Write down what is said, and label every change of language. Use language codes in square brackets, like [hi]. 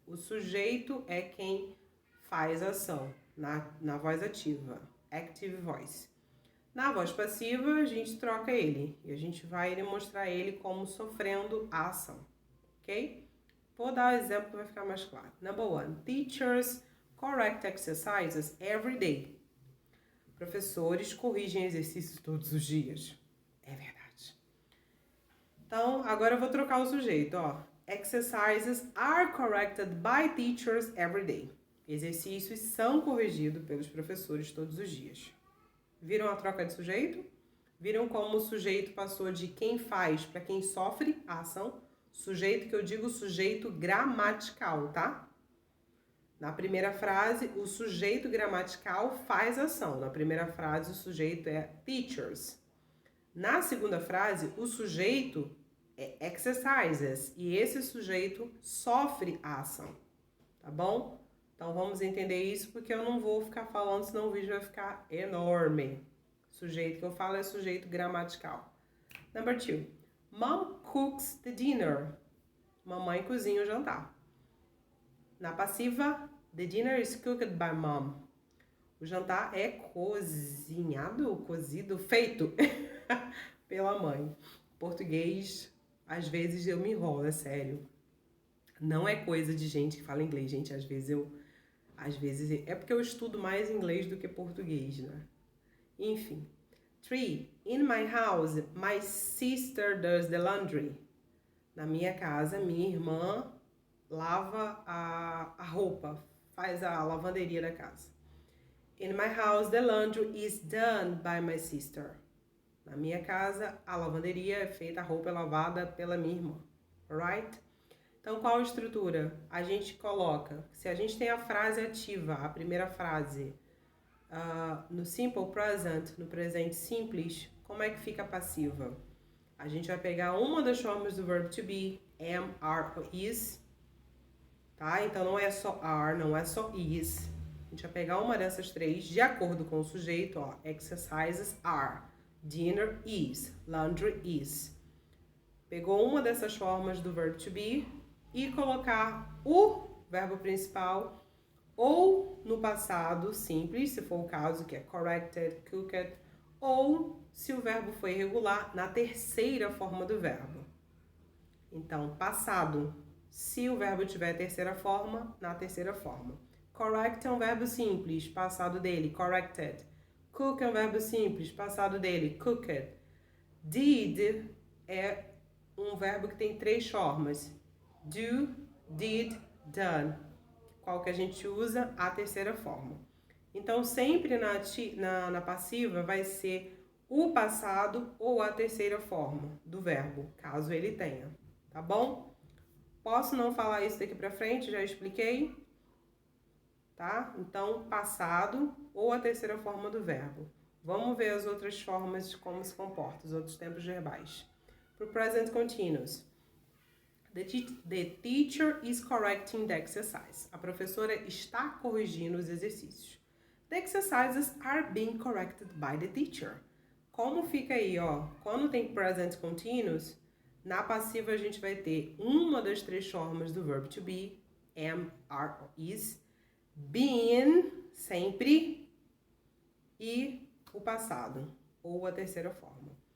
[pt] O sujeito é quem faz a ação na voz ativa, [en] active voice. [pt] Na voz passiva, a gente troca ele e a gente vai demonstrar ele como sofrendo a ação, ok? Vou dar um exemplo que vai ficar mais claro. [en] Number 1. Teachers correct exercises every day. [pt] Professores corrigem exercícios todos os dias. É verdade. Então, agora eu vou trocar o sujeito, ó. [en] Exercises are corrected by teachers every day. [pt] Exercícios são corrigidos pelos professores todos os dias. Viram a troca de sujeito? Viram como o sujeito passou de quem faz para quem sofre a ação? Sujeito que eu digo sujeito gramatical, tá? Na primeira frase, o sujeito gramatical faz a ação. Na primeira frase, o sujeito é teachers. Na segunda frase, o sujeito é exercises e esse sujeito sofre a ação, tá bom? Então vamos entender isso porque eu não vou ficar falando, senão o vídeo vai ficar enorme. O sujeito que eu falo é sujeito gramatical. [en] Number 2. Mom cooks the dinner. [pt] Mamãe cozinha o jantar. Na passiva, [en] the dinner is cooked by mom. [pt] O jantar é cozido, feito pela mãe. Português, às vezes eu me enrolo, é sério. Não é coisa de gente que fala inglês, gente. Às vezes é porque eu estudo mais inglês do que português, né? Enfim. 3. [en] In my house, my sister does the laundry. [pt] Na minha casa, minha irmã lava a roupa, faz a lavanderia da casa. [en] In my house, the laundry is done by my sister. [pt] Na minha casa, a lavanderia é feita, a roupa é lavada pela minha irmã. [en] Alright? [pt] Então, qual a estrutura? A gente coloca, se a gente tem a frase ativa, a primeira frase, no simple present, no presente simples, como é que fica a passiva? A gente vai pegar uma das formas do verbo to be, am, are ou is, tá? Então não é só are, não é só is. A gente vai pegar uma dessas três de acordo com o sujeito, ó. [en] Exercises are, dinner is, laundry is. [pt] Pegou uma dessas formas do verbo to be e colocar o verbo principal ou no passado simples, se for o caso, que é corrected, cooked, ou se o verbo foi irregular, na terceira forma do verbo. Então, passado, se o verbo tiver a terceira forma, na terceira forma. Correct é um verbo simples, passado dele, corrected. Cook é um verbo simples, passado dele, cooked. Did é um verbo que tem três formas. Do, did, done. Qual que a gente usa? A terceira forma. Então, sempre na passiva vai ser o passado ou a terceira forma do verbo, caso ele tenha. Tá bom? Posso não falar isso daqui pra frente? Já expliquei? Tá? Então, passado ou a terceira forma do verbo. Vamos ver as outras formas de como se comporta, os outros tempos verbais. [en] Pro present continuous. The teacher is correcting the exercise. [pt] A professora está corrigindo os exercícios. [en] The exercises are being corrected by the teacher. [pt] Como fica aí, ó? Quando tem present continuous, na passiva a gente vai ter uma das três formas do verbo to be, am, are or is, been, sempre, e o passado, ou a terceira forma.